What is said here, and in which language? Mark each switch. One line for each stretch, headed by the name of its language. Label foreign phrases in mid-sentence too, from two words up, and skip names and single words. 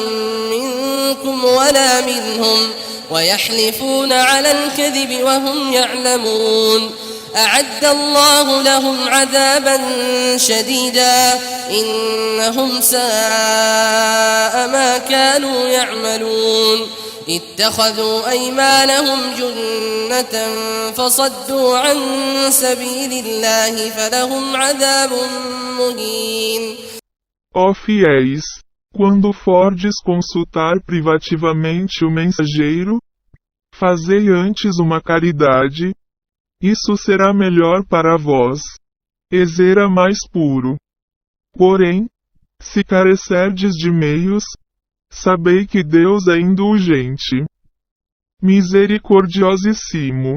Arabic: منكم ولا منهم ويحلفون على الكذب وهم يعلمون أعد الله لهم عذابا شديدا إنهم ساء ما كانوا يعملون اتخذوا أيمانهم جنة فصدوا عن سبيل الله فلهم عذاب مهين.
Portuguese: Ó fiéis, quando fordes consultar privativamente o mensageiro, fazei antes uma caridade, isso será melhor para vós, e será mais puro. Porém, se carecerdes de meios, sabei que Deus é indulgente, misericordiosíssimo.